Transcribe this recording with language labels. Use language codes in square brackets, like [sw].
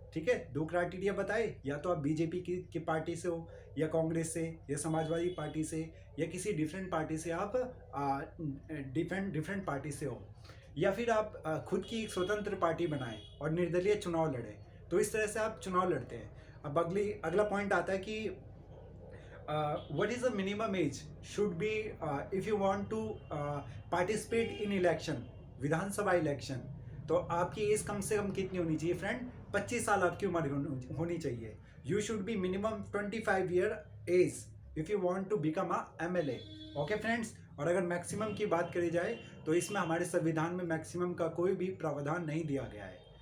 [hi] ठीक है, दो क्राइटेरिया बताए, या तो आप बीजेपी की पार्टी से हो, या कांग्रेस से, या समाजवादी पार्टी से, या किसी डिफरेंट पार्टी से आप डिफरेंट पार्टी से हो, या फिर आप खुद की एक स्वतंत्र पार्टी बनाएं और निर्दलीय चुनाव लड़ें। तो इस तरह से आप चुनाव लड़ते हैं। अब अगला पॉइंट आता है कि [en] what is the minimum age should be if you want to participate in election, Vidhan Sabha election. [hi] तो आपकी एज कम से कम कितनी होनी चाहिए फ्रेंड? 25 साल आपकी उम्र होनी चाहिए। [en] You should be minimum 25 year age if you want to become a MLA. [hi] Okay friends, और अगर मैक्सिमम की बात करी जाए तो इसमें हमारे संविधान में मैक्सिमम का कोई भी प्रावधान नहीं दिया गया है।